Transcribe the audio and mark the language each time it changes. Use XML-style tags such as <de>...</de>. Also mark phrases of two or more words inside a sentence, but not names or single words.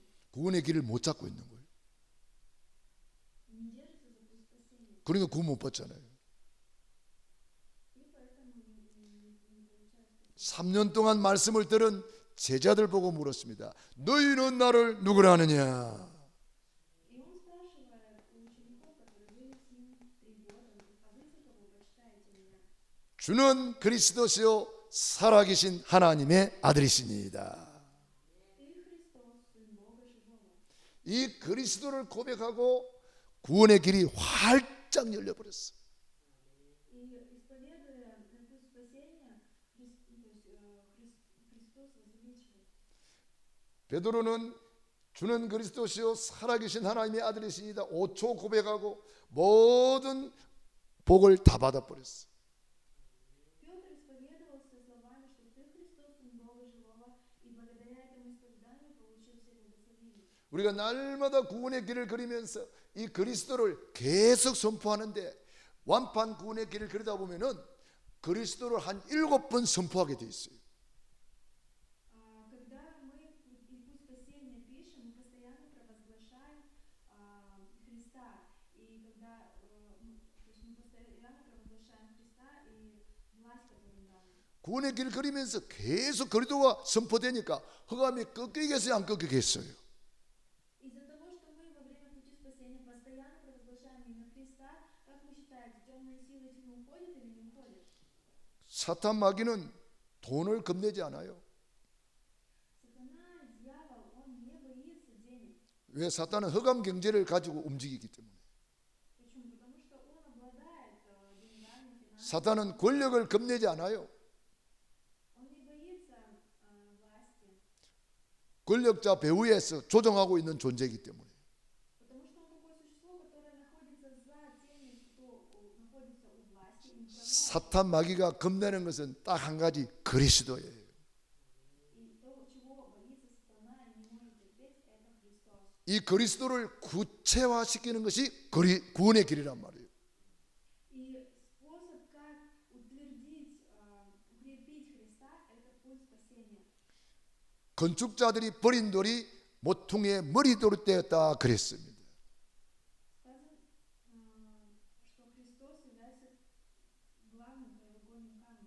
<ko>구원의 길을 못 잡고 있는 거예요.</ko> <ru>не держатся за путь спасения.</ru> <ko>그러니까 구원 못 받잖아요.</ko> <ru>И поэтому не получают спасения.</ru> <ko>3년 동안 말씀을 들은 제자들 보고 물었습니다. 너희는 나를 누구라 하느냐?</ko> <ru>И он спрашивает у учеников, которые были с ним 3 года, а вы за кого почитаете меня?</ru> <ko>주는 그리스도시요 살아계신 하나님의 아들이시니이다.</ko> <ru>Ты Христос, Сын Бога Живого.</ru> <ko>이 그리스도를 고백하고 구원의 길이 활짝 열려버렸어.</ko> <ru>И исповедуя путь спасения, Христос возвеличивает.</ru> <ko>베드로는 주는 그리스도시요 살아계신 하나님의 아들이시니이다 5초 고백하고 모든 복을 다 받아버렸어.</ko> <ru>Петр исповедовал со словами, что ты Христос, Сын Бога Живого, и благодаря этому исповеданию получил все благословения.</ru> <ko>우리가 날마다 구원의 길을 그리면서 이 그리스도를 계속 선포하는데 완판 구원의 길을 그리다 보면은 그리스도를 한 7번 선포하게 돼 있어요.</ko> <ru>Когда мы и путь спасения пишем, мы постоянно провозглашаем Христа. И когда то есть мы постоянно провозглашаем Христа и власть, которую дал нам.</ru> <ko>구원의 길을 그리면서 계속 그리스도가 선포되니까 흑암이 꺾이겠어요, 안 꺾이겠어요?</ko> <ru>Из-за того, что мы во время пути спасения постоянно провозглашаем имя Христа, как вы считаете, темные силы тьмы уходят или не уходят?</ru> <ko>사탄 마귀는 돈을 겁내지 않아요.</ko> <ru>Сатана, дьявол, он не боится денег.</ru> <ko>왜? 사탄은 흑암 경제를 가지고 움직이기 때문에.</ko> <ru>Почему? Потому что он обладает деньгами, финансами.</ru> <ko>사탄은 권력을 겁내지 않아요.</ko> <ru>Он не боится власти.</ru> <ko>권력자 배후에서 조종하고 있는 존재이기 때문에.</ko> <ru>Потому что он такое существо, которое находится за теми, кто находится у власти и управляет.</ru> <ko>사탄 마귀가 겁내는 것은 딱 한 가지, 그리스도예요.</ko> <ru>И то, чего боится сатана и не может терпеть, это Христос.</ru> <ko>이 그리스도를 구체화시키는 것이 구원의 길이란 말이에요.</ko> <ru>И способ, как утвердить, укрепить Христа, это путь спасения.</ru> <ko>건축자들이 버린 돌이 모퉁이의 머리돌이 되었다 그랬습니다.</ko> <ru>Сказано, что Христос является главным краеугольным камнем.</ru>